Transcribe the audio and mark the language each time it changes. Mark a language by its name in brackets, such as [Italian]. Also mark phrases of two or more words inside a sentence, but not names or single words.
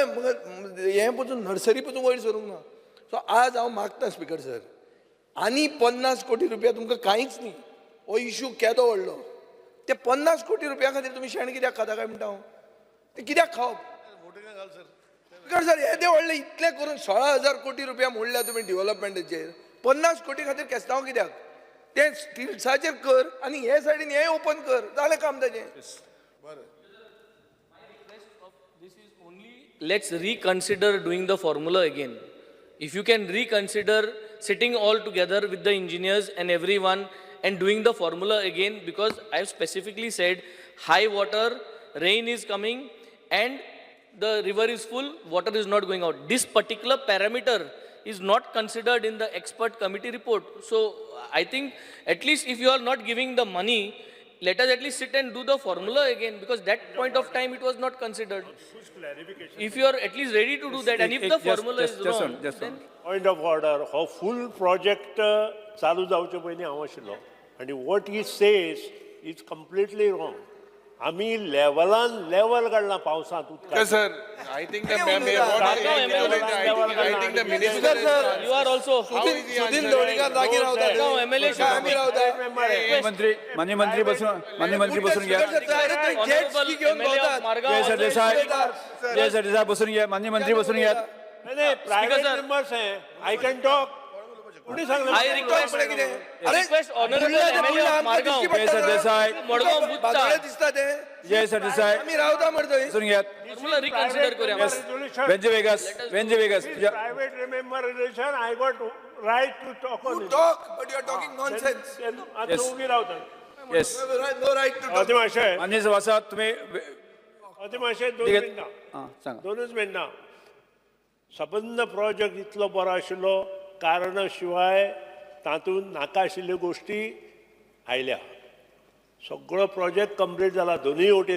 [Konkani] हें पसून नर्सरी पसून वयर सरूंक ना. सो आज हांव मागता स्पिकर सर आनी 50 कोटी रुपया तुमकां कांयच न्ही, हो इश्यू केदो व्हडलो, ते 50 कोटी रुपया खातीर तुमी शेण कित्याक खाता काय म्हणटा हांव, ते कित्याक खावप? स्पिकर सर येदे व्हडले इतले करून 16,000 कोटी रुपया मोडल्या तुमी डेव्हलपमेंटाचेर, 50 कोटी खातीर केस्तांव कित्याक? ते स्टिल्साचेर कर आनी हे सायडीन हें ओपन कर, जालें काम ताजें. [English] Let's reconsider doing the formula again. If you can reconsider sitting all together with the engineers and everyone and doing the formula again, because I have specifically said high water, rain is coming and the river is full, water is not going out. This particular parameter is not considered in the expert committee report. So I think at least if you are not giving the money, let us at least sit and do the formula again, because that point of time it was not considered. If you are at least ready to do that, and if the formula is wrong, then Point of order, [Konkani] हो [English] full project [Konkani] चालू जावचे पयलीं हांव आशिल्लो आनी [English] what he says is completely wrong. [Konkani] आमी लेवल काडला पावसांत उदकाचें. [English] Sir, I think the minister is, you are also. [Konkani] सुदीन दवडीकर जागीर रावता [English] No, MLA should [Konkani] आमी रावता. [Marathi] मान्य मंत्री बसून घ्या. [English] Honorable MLA of Margao. [Marathi] जय सरदेसाई बसून घ्या. मान्य मंत्री बसून घ्या. नाही [English] private members [Marathi] आहे, [English] I can talk. [Marathi] कोणी सांगलं? [English] I request honorable MLA of Margao. जय सरदेसाई. [Konkani] मडगाव बुधचा दिसता ते जय सरदेसाई आमी रावता मरतोय. [Marathi] बसून घ्या. [English] formula reconsider करूया. [Konkani] वेंजे वेगस [English] Private member relation, I got right to talk on You it. talk, but you are talking nonsense. [Konkani] आता उभी रावता. [English] येस. You have no right to talk. अतिमाशय [Marathi] मान्य सभासद तुम्ही [Konkani] दोन मिनटां, [Marathi] सांगा. [Konkani] 2च मिनटां. सबंद प्रोजेक्ट इतलो बरो आशिल्लो, कारणा शिवाय तातूंत नाका आशिल्ल्यो गोश्टी आयल्या. सगळो प्रोजेक्ट कंप्लीट जाला दोनूय वटेन.